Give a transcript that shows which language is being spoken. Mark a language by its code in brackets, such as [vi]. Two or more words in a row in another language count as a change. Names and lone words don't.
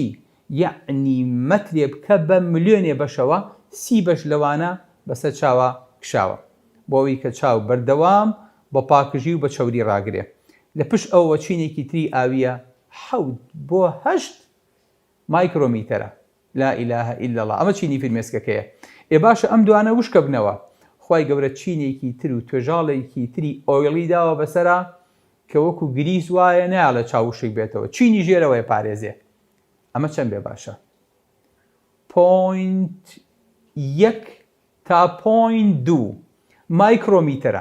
[ckb] یعنی مەترێ بکە بە ملیۆنێ بەشەوە 30 بەش لەوانە بەسەر چاوە کشاوە بۆ ئەوەی کە چاو بەردەوام بە پاکژی و بە چەوری ڕاگرێ. لە پشت ئەوە چینێکی تری ئاویە 7 بۆ 8 مایکرۆمیتەرە. [ar] لا إله إلا الله. [ckb] ئەمە چینی فرمێسکەکەیە. باشە ئەم دوانە وشکە بنەوە. خوای گەورە چینێکی تر و توێژاڵێکی تری ئۆیڵی داوە بەسەرا کە وەکو گریس وایە نایە لە چاوشێک بێتەوە. چینی ژێرەوەی پارێزێ. ئەمە چەند بێ باشە؟ 0.1 تا 0.2 مایکرۆمیتەرە.